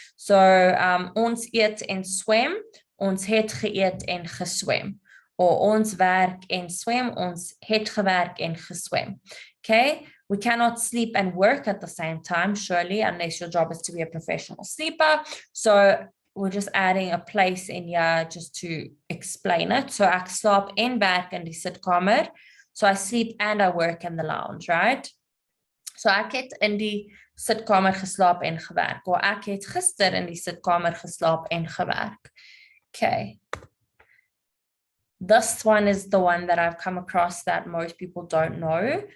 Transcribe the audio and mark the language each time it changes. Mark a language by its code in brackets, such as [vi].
[af] So ons eet en swem, ons het geëet en geswem. Or ons werk en swem, ons het gewerk en geswem. [en] Okay, we cannot sleep and work at the same time, surely, unless your job is to be a professional sleeper. So we're just adding a place in here just to explain it. [af] So ek slaap en werk in die sitkamer. [en] So I sleep and I work in the lounge, right? So [af] ek het in die sitkamer geslaap en gewerk. Or ek het gister in die sitkamer geslaap en gewerk. Okay. [en] This one is the one that I've come across that most people don't know.